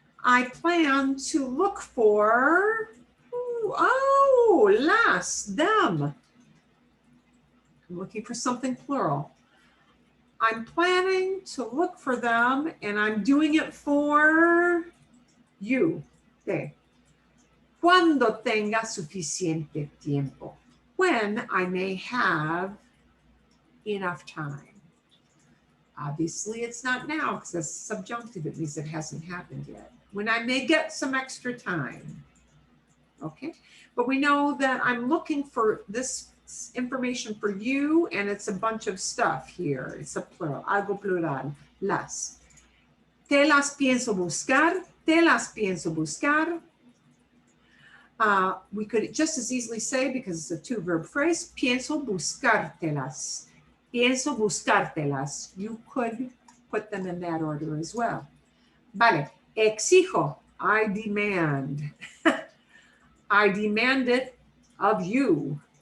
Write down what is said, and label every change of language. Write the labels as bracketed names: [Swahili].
[English] I plan to look for, las, them. I'm looking for something plural. I'm planning to look for them and I'm doing it for you. Okay. [Spanish] Cuando tenga suficiente tiempo. [English] When I may have enough time. Obviously, it's not now because it's subjunctive. It means it hasn't happened yet. When I may get some extra time. Okay. But we know that I'm looking for this information for you, and it's a bunch of stuff here. It's a plural, [Spanish] algo plural, [English] las. [Spanish] Te las pienso buscar, te las pienso buscar. [English] We could just as easily say, because it's a two verb phrase, [Spanish] pienso buscártelas. Pienso buscártelas. [English] You could put them in that order as well. [Spanish] Vale, exijo, [English] I demand. I demand it of you.